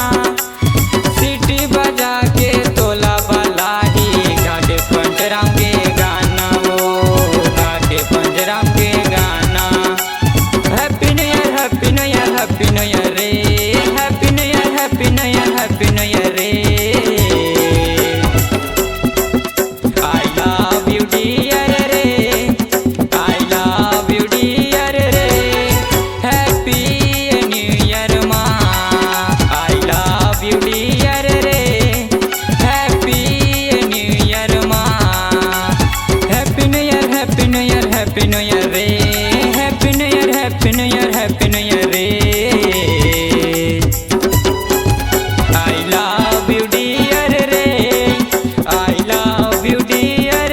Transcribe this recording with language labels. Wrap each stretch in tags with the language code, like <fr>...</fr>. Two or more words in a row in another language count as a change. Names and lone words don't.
<hne>सीटी बजा के तोला बलाही गाके पंचराम के गाना वो गाके पंचराम के गाना</hne> <en>happy new year happy new year happy new year re happy new year happy new year happy new year re I love you dear re I love you dear re happy new year ma I love you dear re happy new year ma happy new year happy new year happy new year re happy new year happy new year happy new year re I love you dear re I love you dear</en>